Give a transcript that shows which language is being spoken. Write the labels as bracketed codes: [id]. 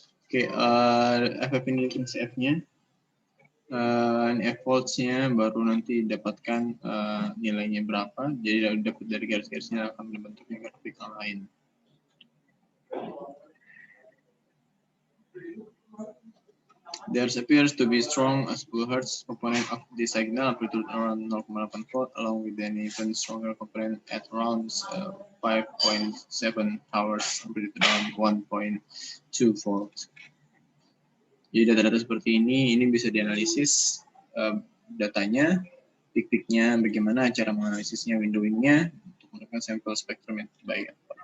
[id] Oke, FF ini CF-nya, NF volts-nya baru nanti dapatkan nilainya berapa. Jadi dapat dari garis-garisnya akan membentuknya grafikal lain. [en] There appears to be strong 10 Hz component of the signal amplitude around 0.8 volt, along with an even stronger component at around 5.7 Hz amplitude around 1.2 volt. [id] Jadi data-data seperti ini bisa dianalisis datanya, pik-piknya, bagaimana cara menganalisisnya, windowingnya, untuk menggunakan sampel spektrum yang terbaik.